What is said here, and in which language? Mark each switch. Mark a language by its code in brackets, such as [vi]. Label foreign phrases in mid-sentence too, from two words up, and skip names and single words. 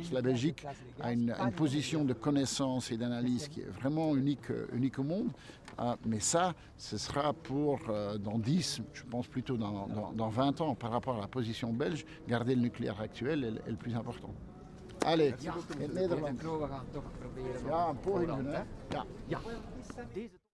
[fr] La Belgique a une position de connaissance et d'analyse qui est vraiment unique au monde. Mais ça, ce sera pour dans 10, je pense plutôt dans 20 ans, par rapport à la position belge, garder le nucléaire actuel est le plus important. Allez, [nl] in het Nederlands. We gaan toch proberen. Ja, een poging doen, hè? Ja. Ja. Deze